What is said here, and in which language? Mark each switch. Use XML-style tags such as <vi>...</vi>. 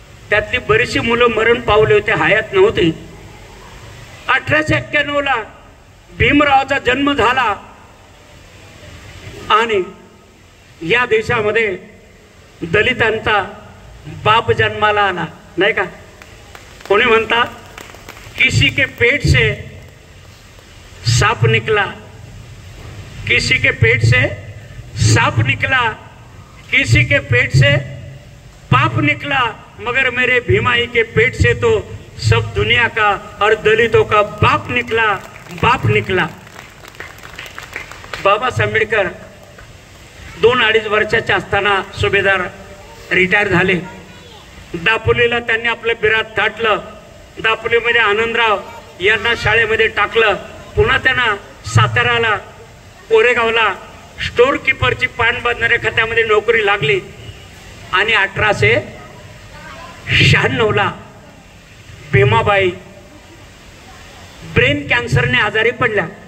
<mr>त्यातली बरीचशी मुलं मरण पावली होते, हयात नव्हती. 1891 भीमरावाचा जन्म झाला आणि या देशामध्ये दलितांचा बाप जन्माला आला, नाही का? कोणी म्हणतात</mr> <hi>किसी के पेट से सांप निकला, किसी के पेट से सांप निकला, किसी के पेट से पाप निकला, मगर मेरे भीमाई के पेट से तो सब दुनिया का और दलितों का बाप निकला, बाप निकला.</hi> <mr>बाबासाहेब आंबेडकर 2-2.5 वर्षाचे असताना सुभेदार रिटायर झाले. दापोलीला त्यांनी आपलं बिरात थाटलं. दापोलीमध्ये आनंदराव यांना शाळेमध्ये टाकलं. पुन्हा त्यांना साताराला कोरेगावला स्टोर कीपरची पान बांधणाऱ्या खात्यामध्ये नोकरी लागली आणि 1896 भीमाबाई ब्रेन कॅन्सरने आजारी पडल्या.</mr>